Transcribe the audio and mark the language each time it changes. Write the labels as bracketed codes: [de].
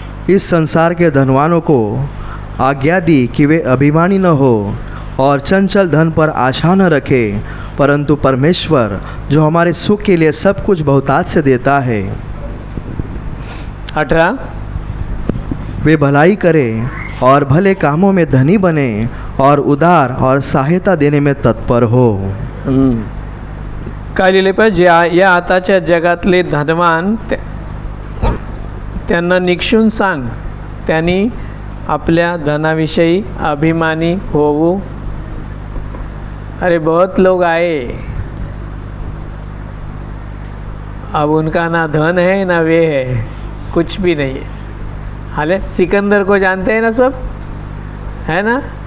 [hi] इस संसार के धनवानों को आज्ञा दी कि वे अभिमानी न हो और चंचल धन पर आशा न रखे, परंतु परमेश्वर जो हमारे सुख के लिए सब कुछ बहुतायत से देता है 18 वे भलाई करें और भले कामों में धनी बने और उदार और सहायता देने में तत्पर हो। [mr] काय लिहिले पाहिजे, या आताच्या जगातले धनवान त्यांना निक्षून सांग त्यांनी आपल्या धनाविषयी अभिमानी होऊ। [hi] अरे बहुत लोग आए, अब उनका ना धन है ना वे है, कुछ भी नहीं है। हाले सिकंदर को जानते हैं ना सब, है ना?